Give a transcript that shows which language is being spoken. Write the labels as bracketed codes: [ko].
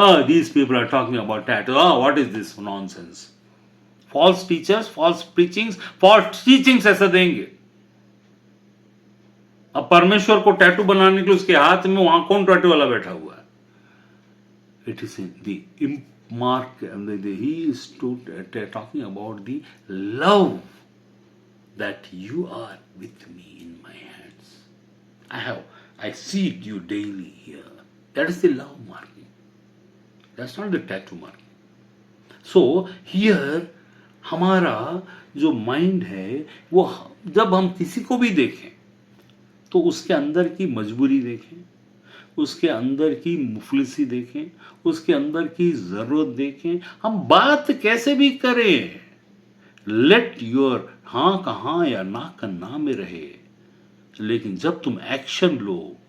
[en] These people are talking about tattoo, what is this nonsense? False teachers, false preachings, false teachings [hi] ऐसा देंगे। अब परमेश्वर को tattoo बनाने के लिए उसके हाथ में वहां कौन टैटू वाला बैठा हुआ है? [en] It is in the Mark, he is talking about the love that you are with me in my hands. I see you daily here. That is the love marking. That's not the tattoo marking. So here [hi] हमारा जो mind है वो जब हम किसी को भी देखें तो उसके अंदर की मजबूरी देखें, उसके अंदर की मुफलिसी देखें, उसके अंदर की जरूरत देखें। हम बात कैसे भी करें, लेट योर हाँ का हाँ या ना का ना में रहे, लेकिन जब तुम एक्शन लो।